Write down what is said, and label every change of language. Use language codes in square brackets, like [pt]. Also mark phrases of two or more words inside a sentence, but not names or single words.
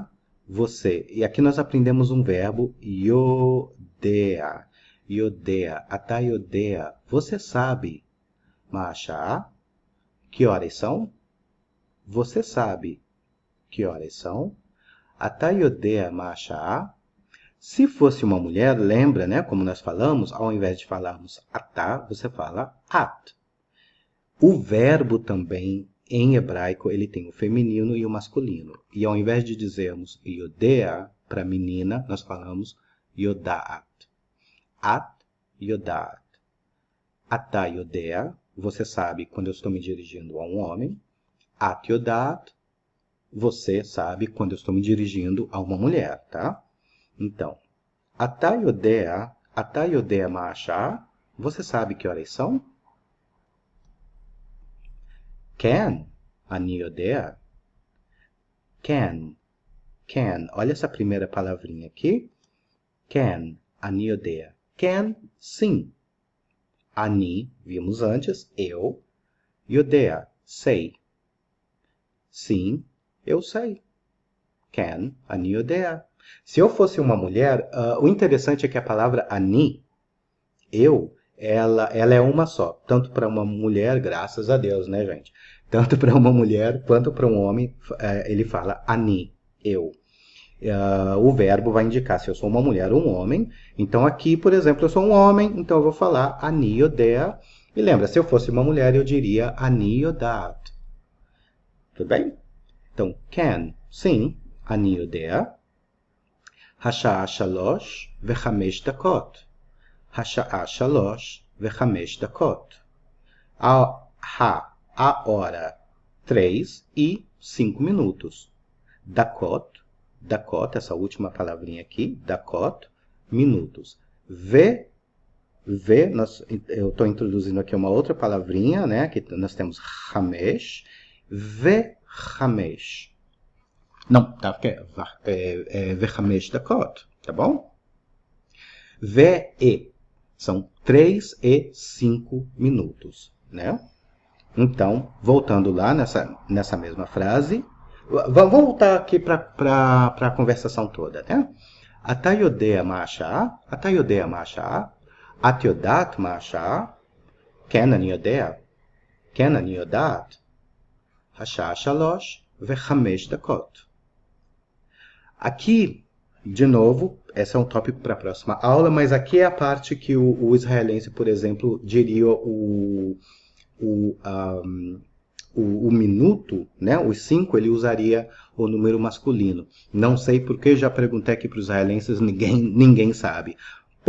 [pt] Você. E aqui nós aprendemos um verbo, [he] יודע. יודע. אתה יודע. [pt] Você sabe. [he] מה השעה? [pt] Que horas são? Você sabe. Que horas são? [he] אתה יודע מה השעה? [pt] Se fosse uma mulher, lembra, né? Como nós falamos, ao invés de falarmos atá, você fala at. O verbo também, em hebraico, ele tem o feminino e o masculino. E ao invés de dizermos yodea para menina, nós falamos yodaat. [he] את יודעת. אתה יודע, [pt] você sabe quando eu estou me dirigindo a um homem. [he] את יודעת, [pt] você sabe quando eu estou me dirigindo a uma mulher, tá? Então, [he] אתה יודע מה השעה? [pt] Você sabe que horas são? [he] כן, אני יודע. כן, [pt] olha essa primeira palavrinha aqui. [he] כן, אני יודע. כן, sim. אני, [pt] vimos antes, eu. יודע, sei. Sim, eu sei. [he] כן, אני יודע. [pt] Se eu fosse uma mulher, o interessante é que a palavra ani, eu, ela é uma só. Tanto para uma mulher, graças a Deus, né, gente? Tanto para uma mulher quanto para um homem, ele fala ani, eu. O verbo vai indicar se eu sou uma mulher ou um homem. Então aqui, por exemplo, eu sou um homem, então eu vou falar [he] אני יודע. [pt] E lembra, se eu fosse uma mulher, eu diria [he] אני יודעת. [pt] Tudo bem? Então, can, sim, [he] אני יודע. השעה 3:05 דקות. השעה 3:05 דקות. [pt] A hora 3:05. Dakot, essa última palavrinha aqui, dakot, minutos. Eu estou introduzindo aqui uma outra palavrinha, né? Que nós temos [he] חמש, חמש. [pt] Não, tá, porque é [he] וחמש דקות, [pt] tá bom? São 3 e 5 minutos, né? Então, voltando lá nessa mesma frase, vamos voltar aqui para a conversação toda, né? [he] אתה יודע מה השעה? אתה יודע מה השעה? את יודעת מה השעה? כן, אני יודע. כן, אני יודעת. השעה 3:05 דקות. [pt] Aqui, de novo, esse é um tópico para a próxima aula, mas aqui é a parte que o israelense, por exemplo, diria o minuto, né? Os 5, ele usaria o número masculino. Não sei porque, já perguntei aqui para os israelenses, ninguém sabe.